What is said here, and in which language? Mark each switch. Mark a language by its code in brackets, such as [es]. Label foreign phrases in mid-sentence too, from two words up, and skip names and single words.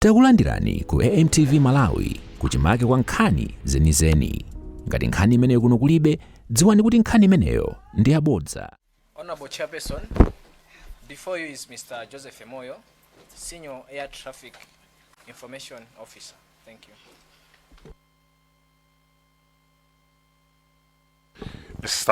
[ny] Takulandirani ku AMTV Malawi kuchimake kwa nkhani zenizeni. Ngati nkhani imeneyo kuno kulibe, dziwani kuti nkhani imeneyo ndi yabodza. [en] Honorable Chairperson, before you is Mr. Joseph Moyo, Senior Air Traffic Information Officer. Thank you. Mr.